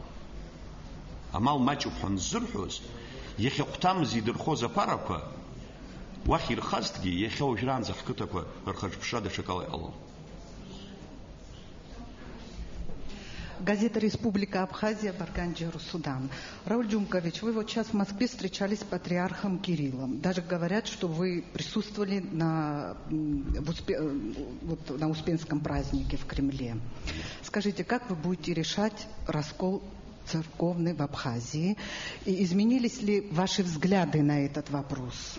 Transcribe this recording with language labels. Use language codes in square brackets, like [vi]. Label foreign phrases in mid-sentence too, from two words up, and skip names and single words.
[ab] Амал маҷуп ҳәа нзырҳәоз, иахьа хәҭамыз идырхоз аԥарақәа уахь ирхазҭгьы иахьа уажәраанӡа ҳқыҭақәа рхаҿԥшра даҽакала иҟалон. [ru] Газета «Республика Абхазия», Барганджи, Судан. Рауль Джумкович, вы вот сейчас в Москве встречались с патриархом Кириллом. Даже говорят, что вы присутствовали на Успенском празднике в Кремле. Скажите, как вы будете решать раскол церковный в Абхазии? И изменились ли ваши взгляды на этот вопрос?